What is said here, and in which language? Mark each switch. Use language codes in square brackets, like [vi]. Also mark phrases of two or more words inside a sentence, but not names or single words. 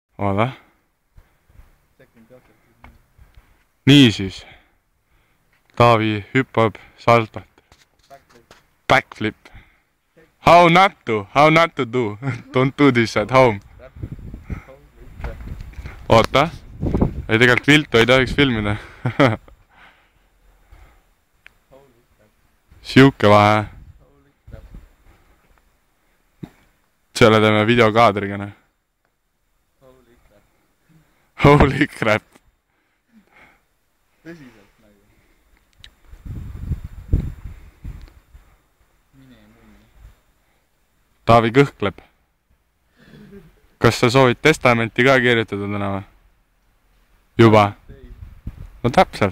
[et] Oota. Niisiis. Taavi hüppab saltot. [en] Backflip. How not to do. Don't do this at home. [et] Oota. Ei tegelikult viltu ei tohiks filmida. Siuke vahe. Selle teeme videokaadriga. [en] Holy crap. [et] Tõsiselt nagu. Mine munni. Taavi kõhkleb. Kas sa soovid testamenti ka kirjutada täna või? Juba? No täpselt.